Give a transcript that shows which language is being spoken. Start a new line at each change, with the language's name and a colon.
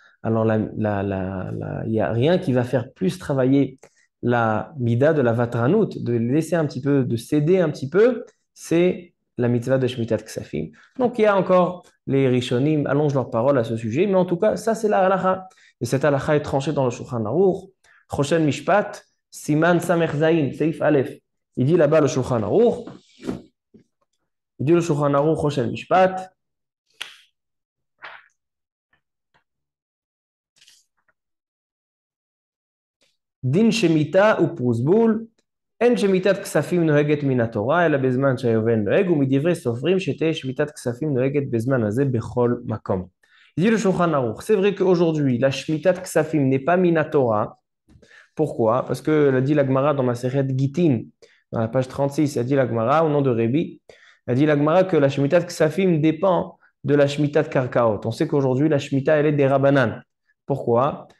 French: Alors, il n'y a rien qui va faire plus travailler la mida de la vatranout, de laisser un petit peu, de céder un petit peu, c'est la mitzvah de Shmitat Ksafim. Donc, il y a encore les Rishonim, allongent leurs paroles à ce sujet, mais en tout cas, ça, c'est la halacha. Et cette halacha est tranchée dans le Shulchan Aruch, Choshen Mishpat, Siman Samer Zayin, Seif Aleph. Il dit là-bas le Shulchan Aruch, il dit le Shulchan Aruch Choshen Mishpat,
Hebrew: דין שמיטה ופרוסבול, אין שמיטת כספים נוהגת מן התורה, אלא בזמן שהיובל נוהג, ומדברי סופרים שתהיה שמיטת כספים נוהגת בזמן הזה בכל מקום.
French: Il dit le Shulchan Aruch, c'est vrai qu'aujourd'hui, la shmitat ksafim n'est pas minatora. Pourquoi? Parce que, elle a dit la Gemara dans ma série Gitin, dans la page 36, elle dit la Gemara, au nom de Rébi, elle dit la Gemara que la shmitat ksafim dépend de la shmitat karkaot. On sait qu'aujourd'hui, la shmita, elle est des rabanan. Pourquoi?